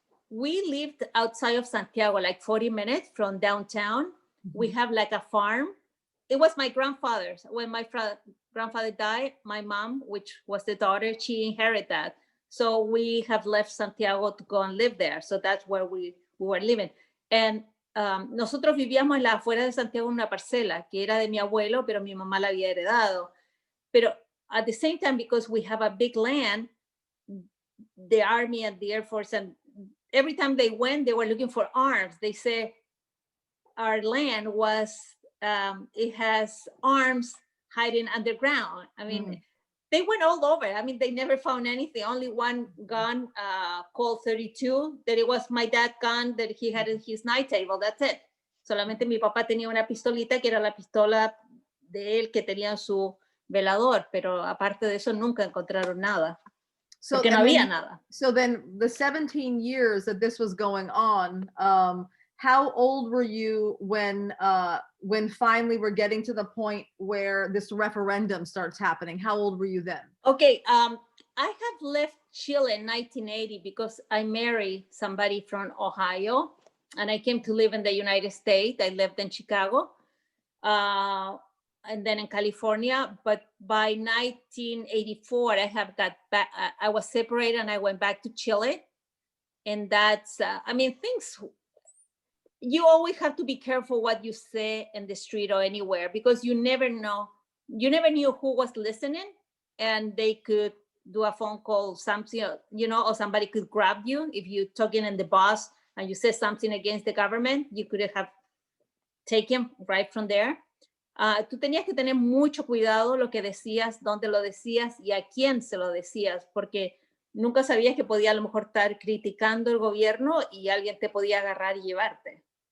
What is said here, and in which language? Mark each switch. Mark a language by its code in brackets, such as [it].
[en] We lived outside of Santiago, like 40 minutes from downtown. We have like a farm. It was my grandfather's. When my grandfather died, my mom, which was the daughter, she inherited that. So we have left Santiago to go and live there. So that's where we were living. [es] And nosotros vivíamos en la afuera de Santiago en una parcela que era de mi abuelo, pero mi mamá la había heredado. [en] Pero at the same time, because we have a big land, the Army and the Air Force, and every time they went, they were looking for arms. They say our land was, it has arms hiding underground. I mean, they went all over. I mean, they never found anything. Only one gun called 32, that it was my dad's gun that he had in his night table. That's it. [es] Solamente mi papá tenía una pistolita que era la pistola de él que tenía en su velador, pero aparte de eso nunca encontraron nada. [en] So, [es] porque no había nada. [en] So then the 17 years that this was going on, how old were you when finally we're getting to the point where this referendum starts happening? How old were you then? Okay, I have left Chile in 1980 because I married somebody from Ohio and I came to live in the United States. I lived in Chicago and then in California. But by 1984, I have got back. I was separated and I went back to Chile. And that's, I mean, things, you always have to be careful what you say in the street or anywhere, because you never know. You never knew who was listening, and they could do a phone call, something, you know, or somebody could grab you if you're talking in the bus and you say something against the government. You could have taken right from there. [es] Tú tenías que tener mucho cuidado lo que decías, dónde lo decías y a quién se lo decías, porque nunca sabías que podía a lo mejor estar criticando el gobierno y alguien te podía agarrar y llevarte.